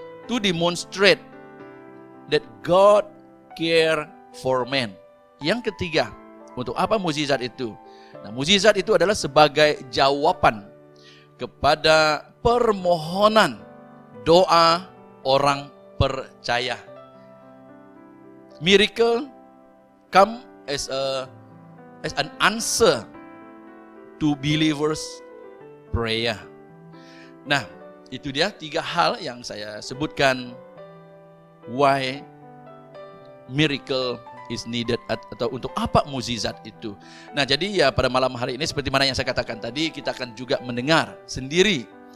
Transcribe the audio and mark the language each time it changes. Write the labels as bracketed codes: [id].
[en] To demonstrate that God care for man. [id] Yang ketiga, untuk apa mukjizat itu? Nah, mukjizat itu adalah sebagai jawaban kepada permohonan doa orang percaya. [en] Miracle come as an answer to believers' prayer. [id] Nah, itu dia 3 hal yang saya sebutkan [en] why miracle is needed, [id] atau untuk apa mukjizat itu. Nah, jadi ya pada malam hari ini seperti mana yang saya katakan tadi, kita akan juga mendengar sendiri.